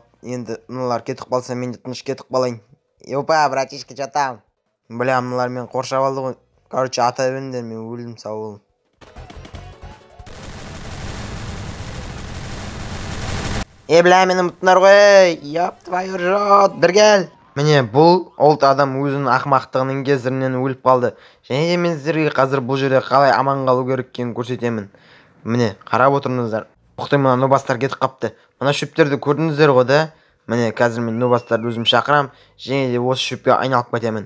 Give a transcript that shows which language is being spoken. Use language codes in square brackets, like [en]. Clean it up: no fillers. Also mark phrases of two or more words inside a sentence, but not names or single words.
[kk] Енді мыналар кетіп қалса мен де тыныш кетіп қалайын. Опа, братишка, жатам. Бля, мыналар мен қоршап алды ғой. Короче, ата беріңдер, мен өлдім, сау болың. Бля, мені ұмыттыңдар ғой. [ru] Ёп твою рот, [kk] бір кел. Міне бұл ұлт адам өзінің ақымақтығының кесірінен өліп қалды. Және де мен сіздерге қазір бұл жерде қалай аман қалу керек екенін көрсетемін. Міне қарап отырыңыздар. Тоқтай, мына нобастар кетіп қапты. Мына шөптерді көрдіңіздер ғой да. Міне қазір мен нобастарды өзім шақырам, және де осы шөпке айналып кетемін.